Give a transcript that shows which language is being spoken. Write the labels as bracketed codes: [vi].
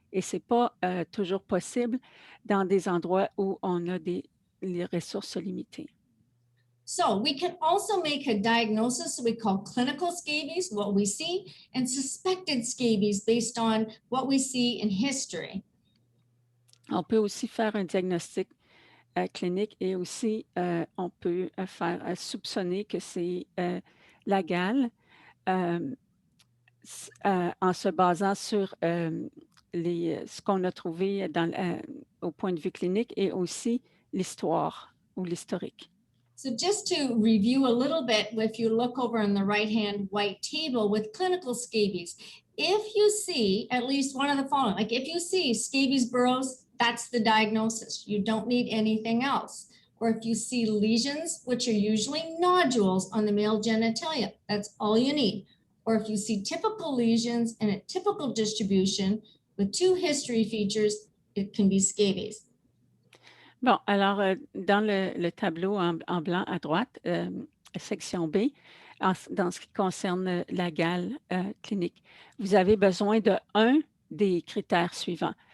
[fr] Et ce n'est pas toujours possible dans des endroits où on a les ressources limitées. [en] So we can also make a diagnosis we call clinical scabies, what we see, and suspected scabies based on what we see in history. [fr] On peut aussi faire un diagnostic clinique et aussi on peut faire soupçonner que c'est la gale en se basant sur ce qu'on a trouvé au point de vue clinique et aussi l'histoire ou l'historique. [en] So just to review a little bit, if you look over on the right-hand white table with clinical scabies, if you see at least one of the following, like if you see scabies burrows, that's the diagnosis. You don't need anything else. Or if you see lesions, which are usually nodules on the male genitalia, that's all you need. Or if you see typical lesions in a typical distribution with 2 history features, it can be scabies. [fr] Bon, alors, dans le tableau en blanc à droite, section B, dans ce qui concerne la gale clinique, vous avez besoin d'un des critères suivants.